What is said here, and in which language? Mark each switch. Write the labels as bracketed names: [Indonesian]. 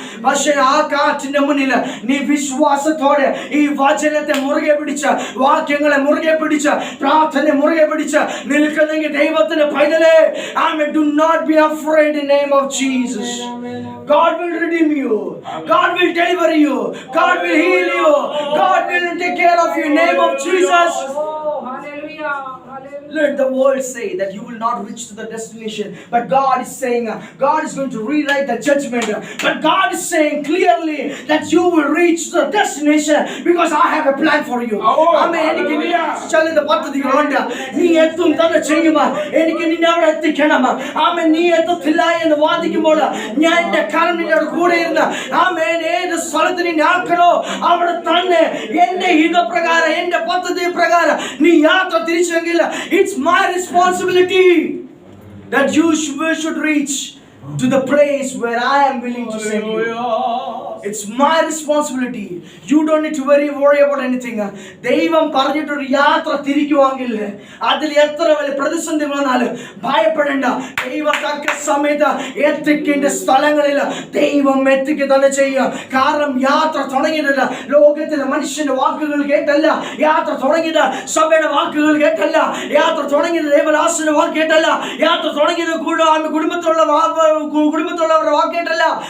[Malayalam] പക്ഷെ ആ കാറ്റിന്റെ മുന്നിൽ നീ വിശ്വാസത്തോടെ ഈ വചനത്തെ മുറുകെ പിടിച്ച്, വാക്യങ്ങളെ മുറുകെ പിടിച്ച്, പ്രാർത്ഥന മുറുകെ പിടിച്ച് നിൽക്കുന്നെങ്കിൽ ദൈവത്തിന്റെ പൈതലേ, ആമേൻ, [English] do not be afraid in the name of Jesus. God will redeem you. God will deliver you. God will heal you. God will take care of you in the name of Jesus. Hallelujah. Let the world say that you will not reach to the destination, but God is saying God is going to rewrite the judgment, but God is saying clearly that you will reach the destination because I have a plan for you. [Malayalam] Amen. എനിക്ക് നിന്റെ പദ്ധതികളുണ്ട്. നീ എത്തും തന്നെ ചെയ്യും. എനിക്ക് നിന്നെ അവിടെ എത്തിക്കണം. ആമേൻ. നീ എത്തത്തില്ല എന്ന് വാദിക്കുമ്പോൾ ഞാൻ എന്റെ കരം നിന്നോട് കൂടെ ഇരുന്ന് ആമേൻ ഏത് സ്ഥലത്ത് നിന്നെ ആക്കണോ അവിടെ തന്നെ എന്റെ ഹിതപ്രകാരം എന്റെ പദ്ധതി പ്രകാരം നീ യാത്ര തിരിച്ചെങ്കിൽ [English] it's my responsibility that you should reach to the place where I am willing to send you. It's my responsibility. You don't need to worry about anything. [Malayalam] ദൈവം പറഞ്ഞിട്ടൊരു യാത്ര തിരിക്കുവാങ്കിൽ അതിൽ എത്ര വലിയ പ്രതിസന്ധി വന്നാലും ഭയപ്പെടേണ്ട. ദൈവം തക്ക സമയത്ത് എത്തിക്കേണ്ട സ്ഥലങ്ങളിൽ ദൈവം എത്തിക്കുക തന്നെ ചെയ്യുക. കാരണം യാത്ര തുടങ്ങിയിട്ടില്ല ലോകത്തിലെ മനുഷ്യന്റെ വാക്കുകൾ കേട്ടല്ല, യാത്ര തുടങ്ങിയത് സഭയുടെ വാക്കുകൾ കേട്ടല്ല, യാത്ര തുടങ്ങിയത് ദേവദാസന്റെ വാക്ക് കേട്ടല്ല, യാത്ര തുടങ്ങിയത് കുടുംബത്തിലുള്ളവരുടെ വാക്ക് കേട്ടല്ല.